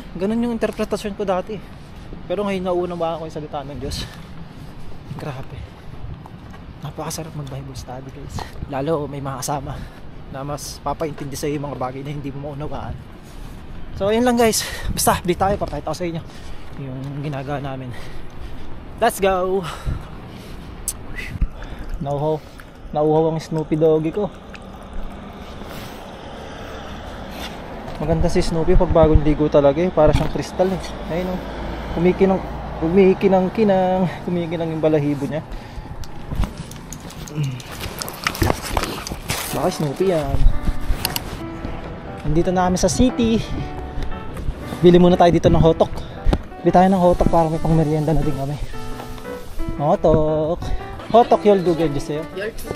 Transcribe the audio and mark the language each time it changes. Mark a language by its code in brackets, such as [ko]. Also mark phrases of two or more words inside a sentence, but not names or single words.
[tl] Ganun yung interpretasyon ko dati. Pero ngayon naunawaan ko yung salita ng Diyos. Grabe. Napakasarap mag- [en] Bible study [tl] guys. Lalo may mga kasama na mas papaintindi sa yung mga bagay na hindi mo maunawaan. So yun lang guys. Basta update tayo, papakita ko sa inyo yung ginagawa namin. [en] Let's go. [tl] Nauhaw ang Snoopy doggy ko. Maganda si Snoopy pag bagong ligo talaga eh. Para siyang kristal eh. Ayun oh. Kumikinang yung balahibo niya. Baka Snoopy yan. Nandito na kami sa city. Bili muna tayo dito ng hotok. Bili tayo ng hotok para may pang merienda na din kami. [ko] Hotok. Hotok 12개 주세요. 12개?